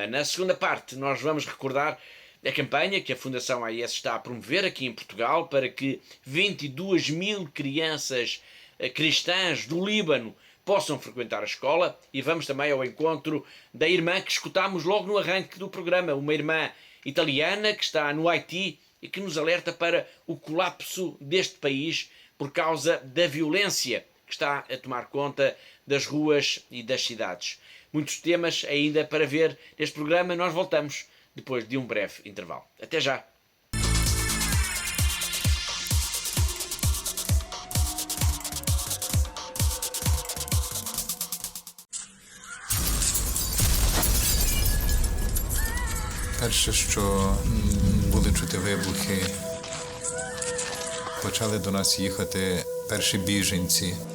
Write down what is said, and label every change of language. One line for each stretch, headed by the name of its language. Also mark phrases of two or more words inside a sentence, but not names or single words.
Portuguese: Na segunda parte, nós vamos recordar a campanha que a Fundação AIS está a promover aqui em Portugal para que 22.000 crianças cristãs do Líbano possam frequentar a escola, e vamos também ao encontro da irmã que escutámos logo no arranque do programa, uma irmã italiana que está no Haiti e que nos alerta para o colapso deste país por causa da violência que está a tomar conta das ruas e das cidades. Muitos temas ainda para ver neste programa. Nós voltamos depois de um breve intervalo. Até já!
Ukrainian: Перше, що були чути вибухи, почали до нас їхати перші біженці.